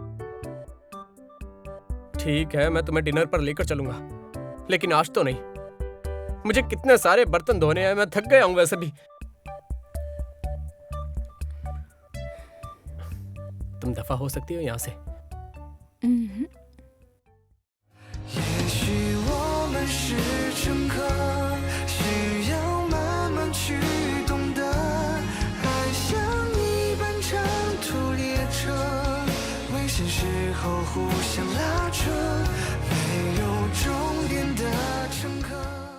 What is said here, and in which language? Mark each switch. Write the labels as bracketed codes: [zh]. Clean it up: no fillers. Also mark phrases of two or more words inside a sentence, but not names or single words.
[hi] ठीक है, मैं तुम्हें डिनर पर लेकर चलूंगा, लेकिन आज तो नहीं। मुझे कितने सारे बर्तन धोने हैं, मैं थक गया हूं वैसे भी। तुम दफा हो सकती हो यहाँ से। [zh] 也许我们是乘客，需要慢慢去懂得，爱像一班长途列车，危险时候互相拉扯，没有终点的乘客。